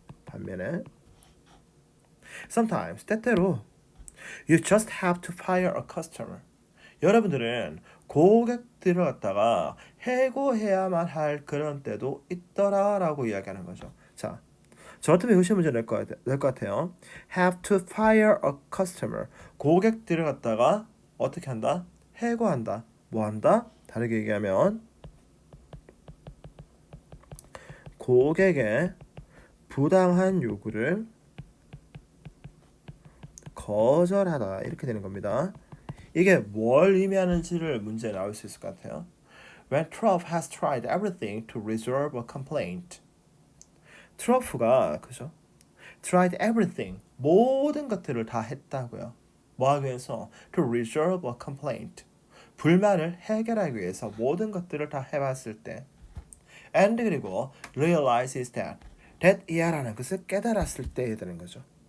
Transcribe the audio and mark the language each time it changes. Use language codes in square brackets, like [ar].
[ko] 반면에 sometimes, 때때로 [en] you just have to fire a customer, [ko] 여러분들은 고객들을 갖다가 해고해야만 할 그런 때도 있더라라고 이야기하는 거죠. 자, 저 같으면 이거 시험 문제 낼 것 같아요. [en] have to fire a customer, [ko] 고객들을 갖다가 어떻게 한다? 해고한다. 뭐 한다? 다르게 얘기하면 고객의 부당한 요구를 거절하다, 이렇게 되는 겁니다. 이게 뭘 의미하는지를 문제에 나올 수 있을 것 같아요. [en] When Truff has tried everything to resolve a complaint. [ko] 트러프가, 그죠? [en] tried everything, [ko] 모든 것들을 다 했다고요. 뭐 하기 위해서? [en] to resolve a complaint, [ko] 불만을 해결하기 위해서 모든 것들을 다 해봤을 때, and 그리고 [en] realizes that [ko] 이하라는 것을 깨달았을 때 되는 거죠.